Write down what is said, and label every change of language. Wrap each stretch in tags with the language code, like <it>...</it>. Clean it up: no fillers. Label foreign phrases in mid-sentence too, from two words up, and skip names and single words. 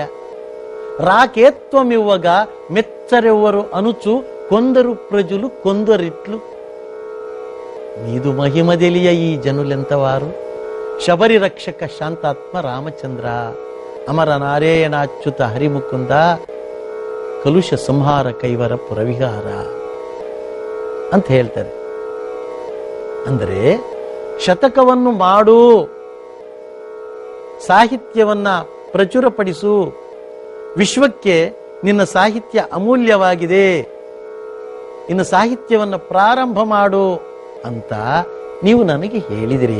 <te>రాకేత్వమివ్వగా మెచ్చరెవ్వరు అనుచు కొందరు ప్రజలు కొందరిట్లు. నీదు మహిమ తెలియ ఈ జనులెంతవారు, శబరి రక్షక శాంతాత్మ రామచంద్ర, అమర నారాయణాచ్యుత హరిముకుంద, కలుష సంహార కైవర పురవిహార.</te> <kn>ಅಂತ ಹೇಳ್ತಾರೆ. ಅಂದರೆ ಶತಕವನ್ನು ಮಾಡು, ಸಾಹಿತ್ಯವನ್ನ ಪ್ರಚುರಪಡಿಸು, ವಿಶ್ವಕ್ಕೆ ನಿನ್ನ ಸಾಹಿತ್ಯ ಅಮೂಲ್ಯವಾಗಿದೆ, ಇನ್ನು ಸಾಹಿತ್ಯವನ್ನು ಪ್ರಾರಂಭ ಮಾಡು ಅಂತ ನೀವು ನನಗೆ ಹೇಳಿದಿರಿ.</kn>